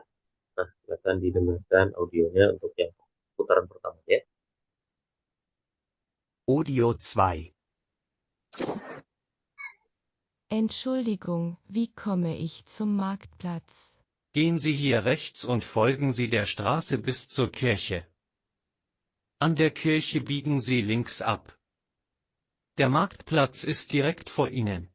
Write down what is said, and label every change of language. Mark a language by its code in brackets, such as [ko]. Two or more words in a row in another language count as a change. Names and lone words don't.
[id] Nah, silakan didengarkan audionya untuk yang putaran pertama ya. Audio 2. [de] Entschuldigung, wie komme ich zum Marktplatz? Gehen Sie hier rechts und folgen Sie der Straße bis zur Kirche. An der Kirche biegen Sie links ab. Der Marktplatz ist direkt vor Ihnen.